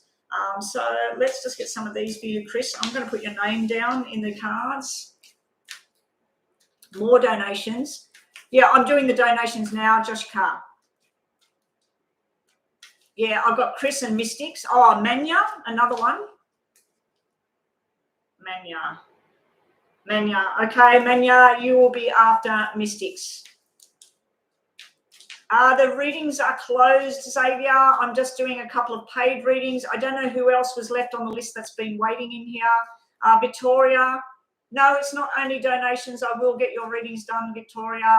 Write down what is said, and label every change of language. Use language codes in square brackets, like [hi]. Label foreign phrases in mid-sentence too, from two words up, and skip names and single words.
[en] So let's just get some of these for you, Chris. I'm going to put your name down in the cards. More donations. Yeah, I'm doing the donations now, Josh Carr. Yeah, I've got Chris and Mystics. Oh, Manya, another one. Manya. Okay, Manya, you will be after Mystics. The readings are closed, Xavier. I'm just doing a couple of paid readings. I don't know who else was left on the list that's been waiting in here. Victoria. No, it's not only donations. I will get your readings done, Victoria.